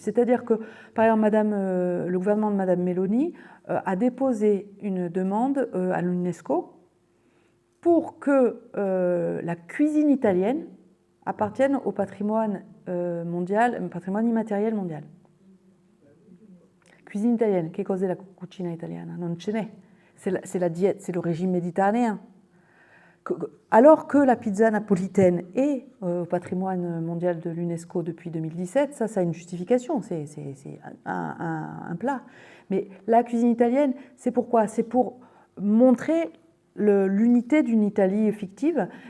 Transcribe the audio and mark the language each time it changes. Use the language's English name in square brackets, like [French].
[French] C'est-à-dire que, par exemple, le gouvernement de Mme Meloni a déposé une demande à l'UNESCO pour que la cuisine italienne appartienne au patrimoine mondial, patrimoine immatériel mondial. Cuisine italienne, [Italian] che cos'è la cucina italiana? Non ce n'è. [French] C'est la diète, c'est le régime méditerranéen. Alors que la pizza napolitaine est au patrimoine mondial de l'UNESCO depuis 2017, ça a une justification, c'est un plat. Mais la cuisine italienne, c'est pourquoi? C'est pour montrer l'unité d'une Italie fictive.